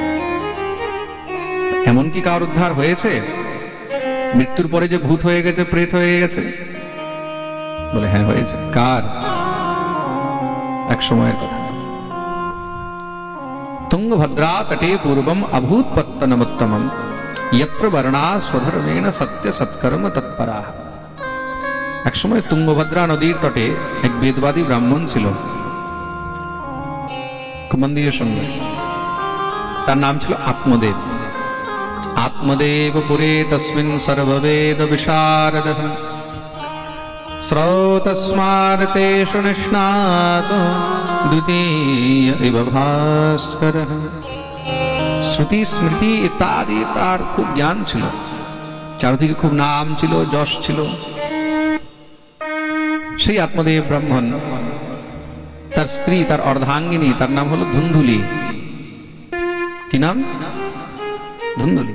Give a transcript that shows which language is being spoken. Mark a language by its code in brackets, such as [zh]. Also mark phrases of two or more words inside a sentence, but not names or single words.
[bn] এমন কি কার উদ্ধার হয়েছে? মৃত্যুর পরে যে ভূত হয়ে গেছে, প্রেত হয়ে গেছে? বলে হ্যাঁ হয়েছে। কার? এক সময়ের কথা। [sa] তুঙ্গভদ্রা তটে পূর্বম অভূত পত্তনমুত্তমম यत्र वर्णा स्वधर्मेण सत्य सत्कर्म तत्पराः। [bn] এক সময় তুঙ্গভদ্রা নদীর তটে এক বেদবাদী ব্রাহ্মণ ছিল। খুব মন দিয়ে শুনবেন। তার নাম ছিল আত্মদেব। [sa] आत्मदेव पुरे तस्मिन् सर्ववेद विशारदः श्रौतस्मार्तेषु निष्णातो द्वितीय इव भास्करः। [bn] শ্রুতি স্মৃতি ইত্যাদি তার খুব জ্ঞান ছিল, চারদিকে খুব নাম ছিল, যশ ছিল। সেই আত্মদেব ব্রাহ্মণ, তার স্ত্রী, তার অর্ধাঙ্গিনী, তার নাম হলো ধুন্ধুলি। কি নাম? ধুন্ধুলি।